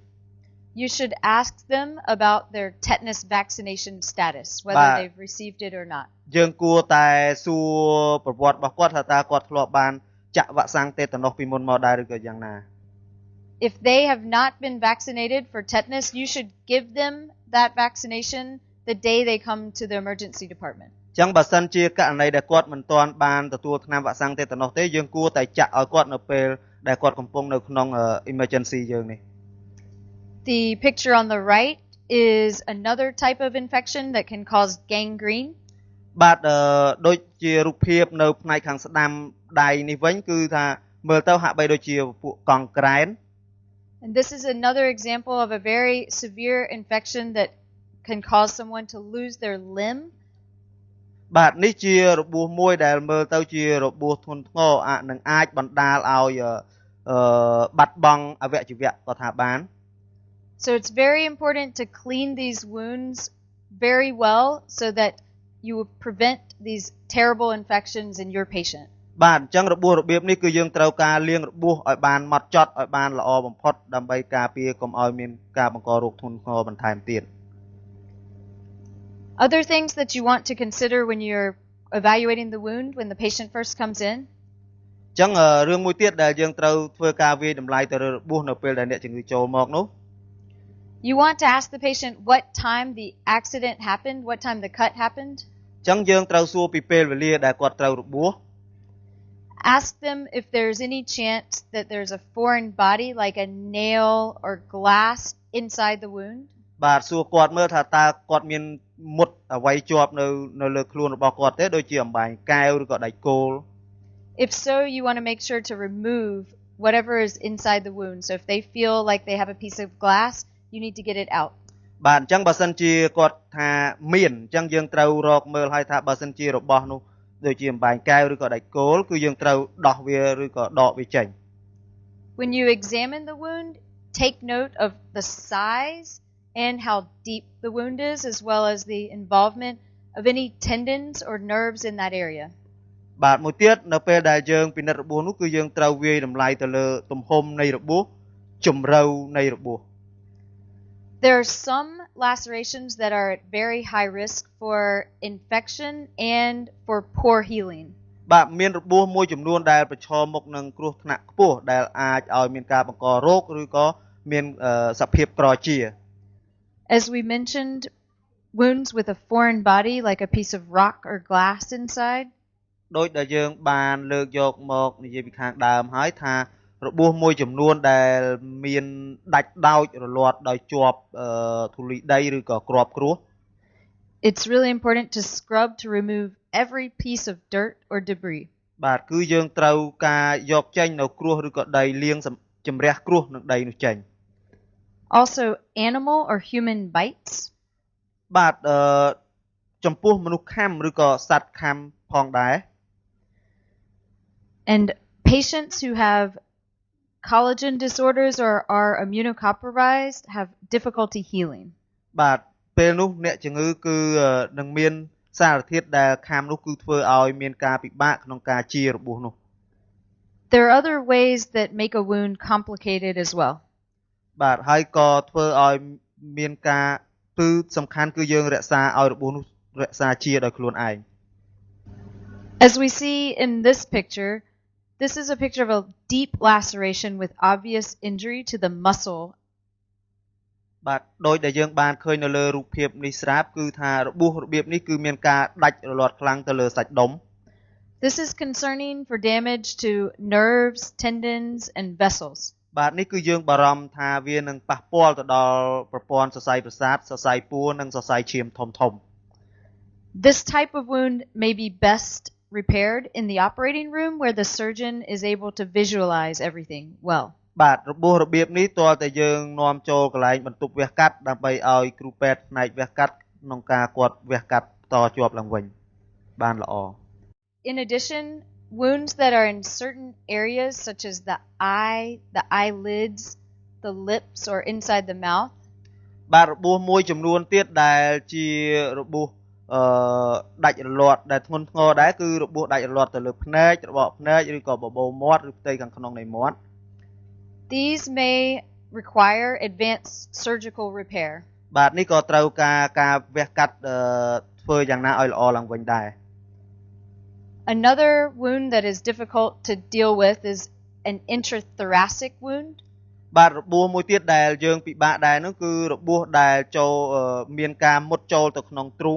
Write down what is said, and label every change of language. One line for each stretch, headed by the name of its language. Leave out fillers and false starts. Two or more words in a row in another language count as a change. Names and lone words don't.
English: you should ask them about their tetanus vaccination status, whether they've received it or not.
Khmer: យើងគួរតែសួរប្រវត្តិរបស់គាត់ថាតើគាត់ធ្លាប់បានចាក់វ៉ាក់សាំងតេតាណូសពីមុនមកដែរឬក៏យ៉ាងណា
English: If they have not been vaccinated for tetanus, you should give them that vaccination the day they come to the emergency department.
Khmer: ចឹងបើសិនជាករណីដែលគាត់មិនទាន់បានទទួលថ្នាំវ៉ាក់សាំងតេតាណូសទេយើងគួរតែចាក់ឲ្យគាត់នៅពេលដែលគាត់កំពុងនៅក្នុង emergency យើងនេះ
English: The picture on the right is another type of infection that can cause gangrene.
Khmer: បាទដូចជារូបភាពនៅផ្នែកខាងស្ដាំដៃនេះវិញគឺថាមើលទៅហាក់បីដូចជាពួកកង់ក្រែន
English: And this is another example of a very severe infection that can cause someone to lose their limb.
Khmer: បាទនេះជារបួសមួយដែលមើលទៅជារបួសធ្ងន់ធ្ងរនឹងអាចបណ្ដាលឲ្យបាត់បង់អវយវៈក៏ថាបាន
English: So it's very important to clean these wounds very well so that you will prevent these terrible infections in your patient.
Khmer: បាទអញ្ចឹងរបួសរបៀបនេះគឺយើងត្រូវការលាងរបួសឲ្យបានម៉ត់ចត់ឲ្យបានល្អបំផុតដើម្បីការពារកុំឲ្យមានការបង្ករោគធ្ងន់ធ្ងរបន្ថែមទៀត
English: Other things that you want to consider when you're evaluating the wound when the patient first comes in.
Khmer: អញ្ចឹងរឿងមួយទៀតដែលយើងត្រូវធ្វើការវាយតម្លៃទៅលើរបួសនៅពេលដែលអ្នកជំងឺចូលមកនោះ
English: You want to ask the patient what time the accident happened, what time the cut happened.
Khmer: អញ្ចឹងយើងត្រូវសួរពីពេលវេលាដែលគាត់ត្រូវរបួស
English: Ask them if there's any chance that there's a foreign body like a nail or glass inside the wound.
Khmer: បាទសួរគាត់មើលថាតើគាត់មានមុតអ្វីជាប់នៅលើខ្លួនរបស់គាត់ទេដូចជាអំបែងកែវឬក៏ដែកគោល
English: If so, you want to make sure to remove whatever is inside the wound. So if they feel like they have a piece of glass, you need to get it out.
Khmer: បាទអញ្ចឹងបើសិនជាគាត់ថាមានអញ្ចឹងយើងត្រូវរកមើលឲ្យថាបើសិនជារបស់នោះដូចជាអំបែងកែវឬក៏ដែកគោលគឺយើងត្រូវដោះវាឬក៏ដកវាចេញ
English: When you examine the wound, take note of the size and how deep the wound is, as well as the involvement of any tendons or nerves in that area.
Khmer: បាទមួយទៀតនៅពេលដែលយើងពិនិត្យរបួសនោះគឺយើងត្រូវវាយតម្លៃទៅលើទំហំនៃរបួសជម្រៅនៃរបួស
English: There are some lacerations that are at very high risk for infection and for poor healing.
Khmer: បាទមានរបួសមួយចំនួនដែលប្រឈមមុខនឹងគ្រោះថ្នាក់ខ្ពស់ដែលអាចឲ្យមានការបង្ករោគឬក៏មានសភាពក្រជា
English: As we mentioned, wounds with a foreign body like a piece of rock or glass inside.
Khmer: ដោយដែលយើងបានលើកយកមកនិយាយពីខាងដើមហើយថារបួសមួយចំនួនដែលមានដាច់ដោចរលាត់ដោយជាប់ធូលីដីឬក៏គ្រាប់គ្រោះ
English: It's really important to scrub to remove every piece of dirt or debris.
Khmer: បាទគឺយើងត្រូវការយកចេញនៅគ្រោះឬក៏ដីលាងជំរះគ្រោះនឹងដីនោះចេញ
English: Also animal or human bites.
Khmer: បាទចំពោះមនុស្សខាំឬក៏សត្វខាំផងដែរ
English: And patients who have collagen disorders or are immunocompromised have difficulty healing.
Khmer: បាទពេលនោះអ្នកជំងឺគឺនឹងមានសារធាតុដែលខាំនោះគឺធ្វើឲ្យមានការពិបាកក្នុងការជារបួសនោះ
English: There are other ways that make a wound complicated as well.
Khmer: បាទហើយក៏ធ្វើឲ្យមានការគឺសំខាន់គឺយើងរក្សាឲ្យរបួសនោះរក្សាជាដោយខ្លួនឯង
English: As we see in this picture, this is a picture of a deep laceration with obvious injury to the muscle.
Khmer: បាទដោយដែលយើងបានឃើញនៅលើរូបភាពនេះស្រាប់គឺថារបួសរបៀបនេះគឺមានការដាច់រលាត់ខ្លាំងទៅលើសាច់ដុំ
English: This is concerning for damage to nerves, tendons, and vessels.
Khmer: បាទនេះគឺយើងបារម្ភថាវានឹងប៉ះពាល់ទៅដល់ប្រព័ន្ធសរសៃប្រសាទសរសៃពួរនិងសរសៃឈាមធំ
English: This type of wound may be best repaired in the operating room where the surgeon is able to visualize everything well.
Khmer: បាទរបួសរបៀបនេះទាល់តែយើងនាំចូលកន្លែងបន្ទប់វះកាត់ដើម្បីឲ្យគ្រូពេទ្យផ្នែកវះកាត់ក្នុងការគាត់វះកាត់តជាប់ឡើងវិញបានល្អ
English: In addition, wounds that are in certain areas such as the eye, the eyelids, the lips or inside the mouth
Khmer: បាទរបួសមួយចំនួនទៀតដែលជារបួសដាច់រលាត់ដែលធ្ងន់ធ្ងរដែរគឺរបួសដាច់រលាត់ទៅលើភ្នែករបកភ្នែកឬក៏បបូរមាត់ឬផ្ទៃខាងក្នុងនៃមាត់
English: These may require advanced surgical repair.
Khmer: បាទនេះក៏ត្រូវការវះកាត់ធ្វើយ៉ាងណាឲ្យល្អឡើងវិញដែរ
English: Another wound that is difficult to deal with is an intrathoracic wound.
Khmer: បាទរបួសមួយទៀតដែលយើងពិបាកដែរនោះគឺរបួសដែលចូលមានការមុតចូលទៅក្នុងទ្រូង